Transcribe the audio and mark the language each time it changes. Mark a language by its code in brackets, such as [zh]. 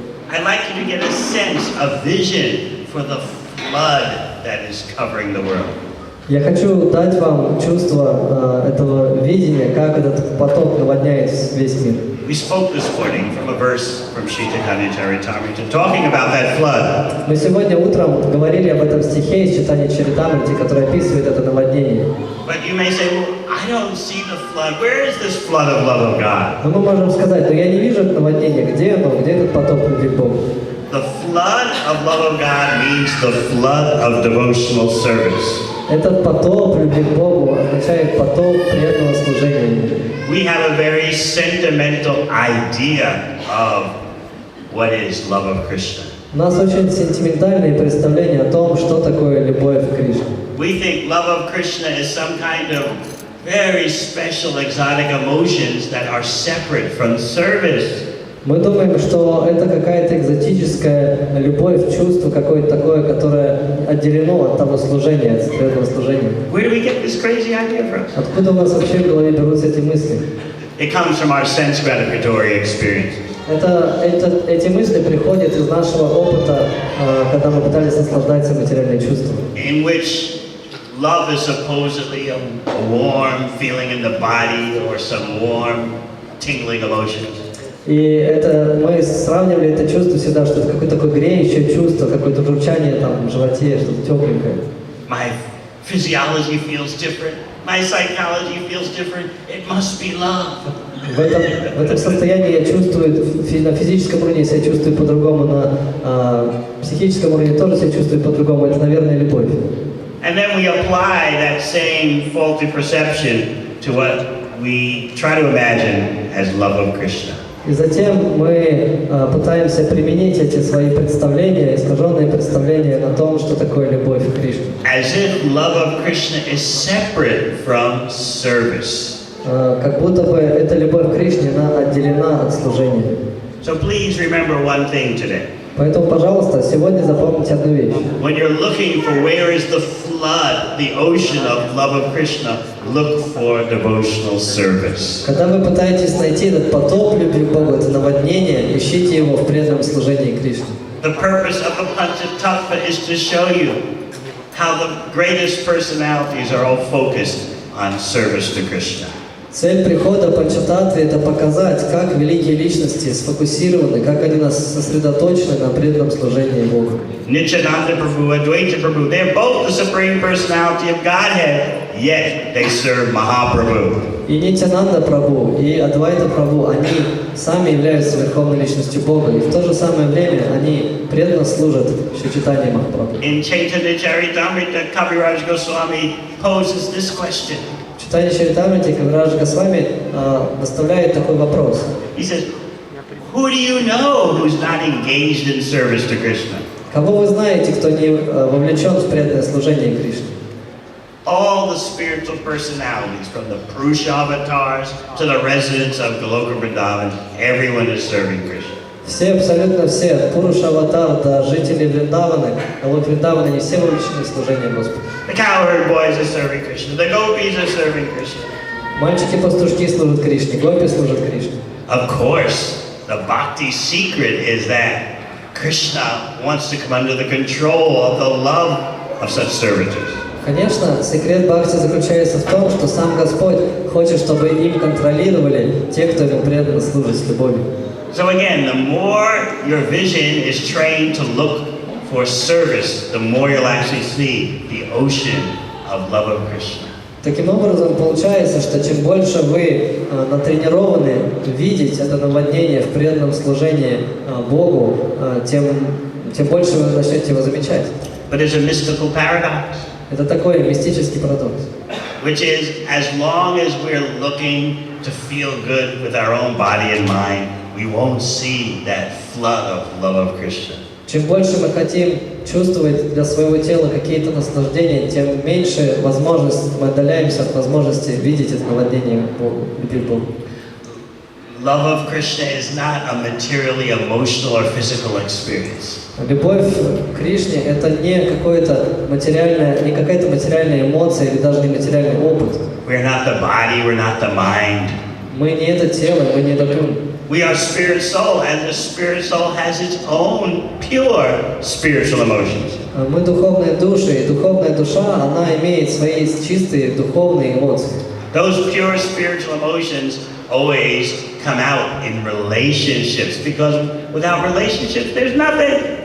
[en] I'd like you to get a sense, a vision for the flood that is covering the world. [ru] Я хочу дать вам чувство этого видения, как этот поток наводняет весь мир. [en] We spoke this morning from a verse from Sri Chaitanya Charitamrita talking about that flood. [ru] Мы сегодня утром говорили об этом стихе из Чайтаньи Чаритамрити, который описывает это наводнение. [en] But you may say, well, I don't see the flood. Where is this flood of love of God? [ru] Но мы можем сказать, но я не вижу это наводнение. Где оно? Где этот поток любви к Богу? [en] The flood of love of God means the flood of devotional service. [ru] Этот поток любви к Богу означает поток преданного служения. [en] We have a very sentimental idea of what is love of Krishna. [ru] У нас очень сентиментальные представления о том, что такое любовь к Кришне. [en] We think love of Krishna is some kind of very special exotic emotions that are separate from service. [ru] Мы думаем, что это какая-то экзотическая любовь, чувство какое-то такое, которое отделено от того служения, от преданного служения. [en] Where do we get this crazy idea from? [ru] Откуда у нас вообще в голове берутся эти мысли? [en] It comes from our sense gratificatory experience. [ru] Эти мысли приходят из нашего опыта, когда мы пытались наслаждаться материальными чувствами. [en] In which love is supposedly a warm feeling in the body or some warm, tingling emotions. [ru] И мы сравнивали это чувство всегда, что это какое-то такое греющее чувство, какое-то журчание там в животе, что-то тепленькое. [en] My physiology feels different. My psychology feels different. It must be love. [ru] В этом состоянии я чувствую, на физическом уровне себя чувствую по-другому, на психическом уровне тоже себя чувствую по-другому. Это, наверное, любовь. [en] And then we apply that same faulty perception to what we try to imagine as love of Krishna. [ru] И затем мы пытаемся применить эти свои представления, искаженные представления на том, что такое любовь к Кришне. [en] As if love of Krishna is separate from service. [ru] Как будто бы эта любовь к Кришне, она отделена от служения. [en] So please remember one thing today. [ru] Поэтому, пожалуйста, сегодня запомните одну вещь. [en] When you're looking for where is the flood, the ocean of love of Krishna, look for devotional service. [ru] Когда вы пытаетесь найти этот потоп любви к Богу, это наводнение, ищите его в преданном служении Кришне. [en] The purpose of the Panchatattva is to show you how the greatest personalities are all focused on service to Krishna. [ru] Цель прихода Панчататтвы – это показать, как великие личности сфокусированы, как они сосредоточены на преданном служении Богу. [en] Nityananda Prabhu, Advaita Prabhu, they're both the Supreme Personality of Godhead, yet they serve Mahaprabhu. [ru] И Нитянанда Прабху, и Адвайта Прабху, они сами являются Верховной Личностью Бога, и в то же самое время они преданно служат Шри Чайтаньи Махапрабху. [en] In Chайтаньи Charitamrita, Kaviraj Goswami poses this question. [ru] В Чайтаньи Чаритамрите Кавирадж Госвами выставляет такой вопрос. [en] He says, who do you know who's not engaged in service to Krishna? [ru] Кого вы знаете, кто не вовлечен в преданное служение Кришне? [en] All the spiritual personalities, from the Purusha avatars to the residents of Goloka Vrindavan, everyone is serving Krishna. [ru] Все, абсолютно все, от Пуруша Аватар до жителей Вриндаваны, Голок Вриндаваны, они все вовлечены в служение Господу. [en] The cowherd boys are serving Krishna. The gopis are serving Krishna. [ru] Мальчики-пастушки служат Кришне, гопи служат Кришне. [en] Of course, the bhakti secret is that Krishna wants to come under the control of the love of such servitors. [ru] Конечно, секрет бхакти заключается в том, что сам Господь хочет, чтобы им контролировали те, кто ему преданно служит с любовью. [en] So again, the more your vision is trained to look for service, the more you'll actually see the ocean of love of Krishna. [ru] Таким образом, получается, что чем больше вы натренированы видеть это наводнение в преданном служении Богу, тем больше вы начнете его замечать. [en] But there's a mystical paradox. [ru] Это такой мистический парадокс. [en] Which is, as long as we're looking to feel good with our own body and mind, we won't see that flood of love of Krishna. [ru] Чем больше мы хотим чувствовать для своего тела какие-то наслаждения, тем меньше возможность мы отдаляемся от возможности видеть это наводнение Богу, любви к Богу. [en] Love of Krishna is not a materially emotional or physical experience. [ru] Любовь к Кришне – это не какая-то материальная эмоция или даже не материальный опыт. [en] We're not the body, we're not the mind. [ru] Мы не это тело, мы не это ум. [en] We are spirit soul, and the spirit soul has its own pure spiritual emotions. [ru] Мы духовные души, и духовная душа, она имеет свои чистые духовные эмоции. [en] Those pure spiritual emotions always come out in relationships, because without relationships, there's nothing.